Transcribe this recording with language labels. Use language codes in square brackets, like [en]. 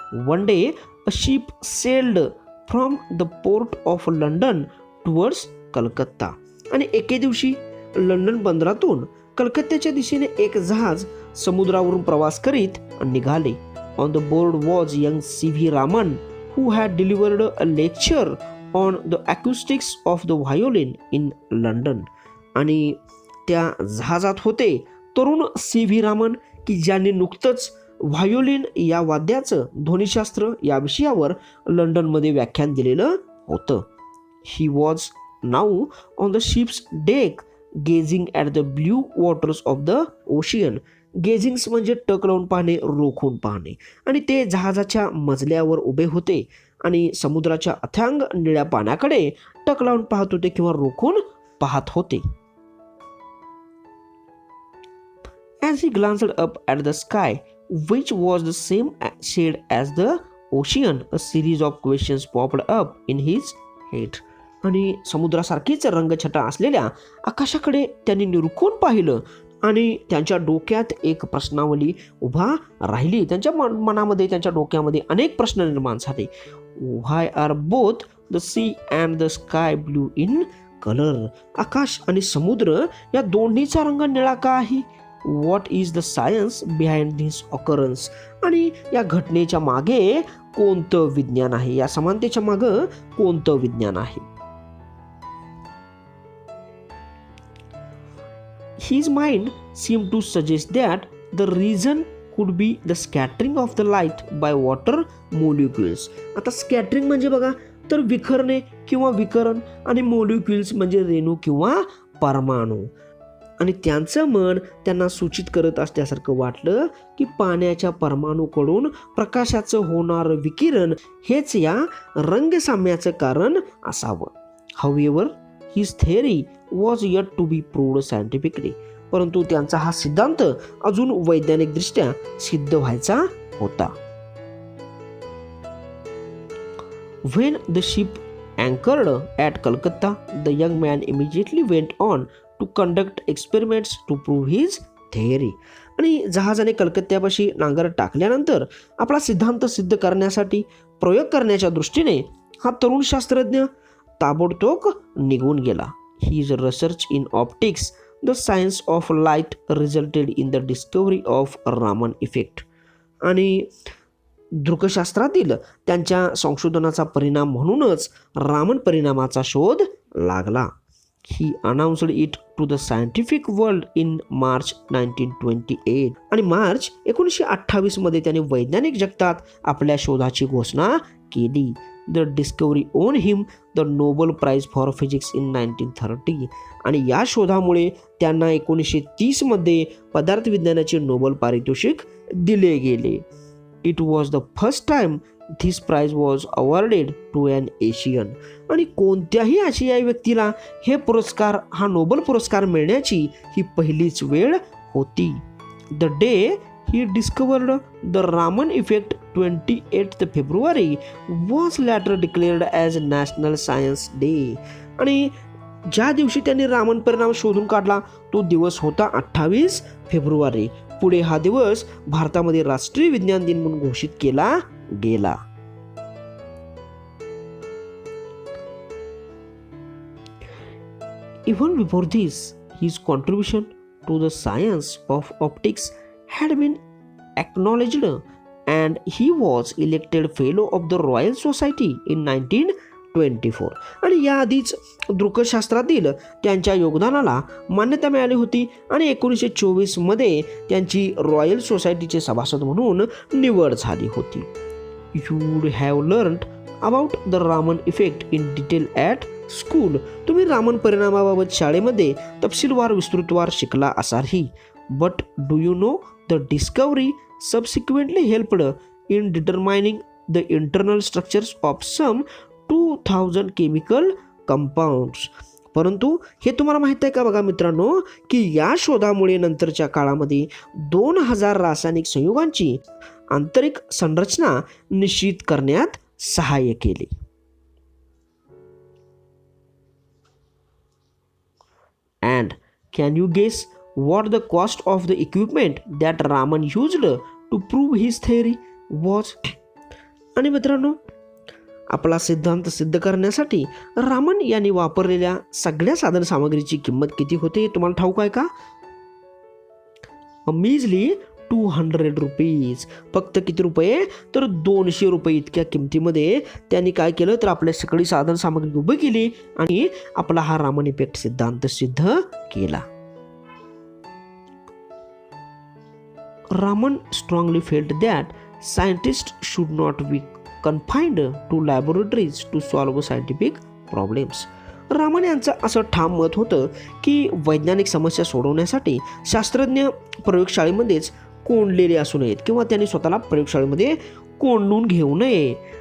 [en] One day a ship sailed from the port of London towards Calcutta. [mr] आणि एके दिवशी London बंदरातून कलकत्त्याच्या दिशेने एक जहाज समुद्रावरून प्रवास करीत निघाले. [en] On the board was young C.V. Raman who had delivered a lecture on the acoustics of the violin in London. [mr] आणि त्या जहाजात होते तरुण C.V. रामन की ज्यांनी नुकतंच व्हायोलिन या वाद्याचं ध्वनिशास्त्र या विषयावर लंडनमध्ये व्याख्यान दिलेलं होतं. [en] He was now on the ship's deck gazing at the blue waters of the ocean. [mr] गेजिंग्स म्हणजे टक लावून पाहणे, रोखून पाहणे. आणि ते जहाजाच्या मजल्यावर उभे होते आणि समुद्राच्या अथांग निळ्या पाण्याकडे टक लावून पाहत होते किंवा रोखून पाहत होते. [en] As he glanced up at the sky, which was the same shade as the ocean, a series of questions popped up in his head. [mr] आणि समुद्रासारखीच रंगछटा असलेल्या आकाशाकडे त्यांनी निरखून पाहिलं आणि त्यांच्या डोक्यात एक प्रश्नावली उभा राहिली. त्यांच्या मनामध्ये, त्यांच्या डोक्यामध्ये अनेक प्रश्न निर्माण झाले. [en] Why are both the sea and the sky blue in color? [mr] आकाश आणि समुद्र या दोन्हीचा रंग निळा का आहे? [en] What is the science behind this occurrence? [mr] आणि या घटनेच्या मागे कोणतं विज्ञान आहे, या समानतेच्या मागे कोणतं विज्ञान आहे? [en] His mind seemed to suggest that the reason could be the scattering of the light by water molecules. [mr] आता स्कॅटरिंग म्हणजे बघा तर विखरणे किंवा विकरण आणि मोलिक्युल्स म्हणजे रेणू किंवा परमाणू. आणि त्यांचं मन त्यांना सूचित करत असल्यासारखं वाटलं की पाण्याच्या परमाणूकडून प्रकाशाचं होणारं विकिरण हेच या रंगसाम्याचं कारण असावं. [en] However, his theory was yet to be proved scientifically. [mr] परंतु त्यांचा हा सिद्धांत अजून वैज्ञानिकदृष्ट्या सिद्ध व्हायचा होता. [en] When the ship anchored at Calcutta, the young man immediately went on to conduct experiments to prove his theory. [mr] आणि जहाजाने कलकत्त्यापाशी नांगर टाकल्यानंतर आपला सिद्धांत सिद्ध करण्यासाठी प्रयोग करण्याच्या दृष्टीने हा तरुण शास्त्रज्ञ ताबडतोब निघून गेला. [en] His research in optics, the science of light, resulted in the discovery of Raman effect. [mr] आणि दृकशास्त्रातील त्यांच्या संशोधनाचा परिणाम म्हणूनच रामन परिणामाचा शोध लागला. [en] He announced it to the scientific world in March 1928. [mr] आणि मार्च 1928 मध्ये त्याने वैज्ञानिक जगतात आपल्या शोधाची घोषणा केली. [en] The discovery earned him the Nobel Prize for Physics in 1930. [mr] आणि या शोधामुळे त्यांना 1930 मध्ये पदार्थ विज्ञानाचे नोबेल पारितोषिक दिले गेले. [en] It was the first time this prize was awarded to an Asian. [mr] आणि कोणत्याही आशियाई व्यक्तीला हा नोबेल पुरस्कार मिळण्याची ही पहिलीच वेळ होती. [en] The day he discovered the Raman effect, 28th February, was later declared as National Science Day. [mr] आणि ज्या दिवशी त्यांनी रामन परिणाम शोधून काढला तो दिवस होता 28 फेब्रुवारी. पुढे हा दिवस भारतामध्ये राष्ट्रीय विज्ञान दिन म्हणून घोषित केला गेला. [en] Even before this, his contribution to the science of optics had been acknowledged, and he was elected fellow of the Royal Society in 1924. [mr] आणि याआधीच दृकशास्त्रातील त्यांच्या योगदानाला मान्यता मिळाली होती आणि 1924 मध्ये त्यांची रॉयल सोसायटीचे सभासद म्हणून निवड झाली होती. [en] You would have learned about the Raman effect in detail at school. [mr] तुम्ही रामन परिणामाबाबत शाळेमध्ये तपशीलवार विस्तृतवार शिकला असालही. [en] But do you know the discovery subsequently helped in determining the internal structures of some 2000 chemical compounds. [mr] परंतु हे तुम्हाला माहित आहे का बघा मित्रांनो की या शोधामुळे नंतरच्या काळामध्ये 2000 रासायनिक संयुगांची आंतरिक संरचना निश्चित करण्यात सहाय्य केले. [en] And can you guess what the cost of the equipment that Raman used to prove his theory was? [mr] आणि मित्रांनो आपला सिद्धांत सिद्ध करण्यासाठी रामन यांनी वापरलेल्या सगळ्या साधन सामग्रीची किंमत किती होते हे तुम्हाला ठाऊक आहे का? [en] Measly 200 rupees. [mr] फक्त किती रुपये तर 200 रुपये इतक्या किमतीमध्ये त्यांनी काय केलं तर आपल्या सगळी साधन सामग्री उभी केली आणि आपला हा रामन इफेक्ट सिद्धांत सिद्ध केला. [en] Raman strongly felt that scientists should not be confined to laboratories to solve scientific problems. [mr] Raman यांचं असं ठाम मत होतं की वैज्ञानिक समस्या सोडवण्यासाठी शास्त्रज्ञ प्रयोगशाळेमध्येच कोंडलेले असू नयेत किंवा त्यांनी स्वतःला प्रयोगशाळेमध्ये कोंडून घेऊ नये.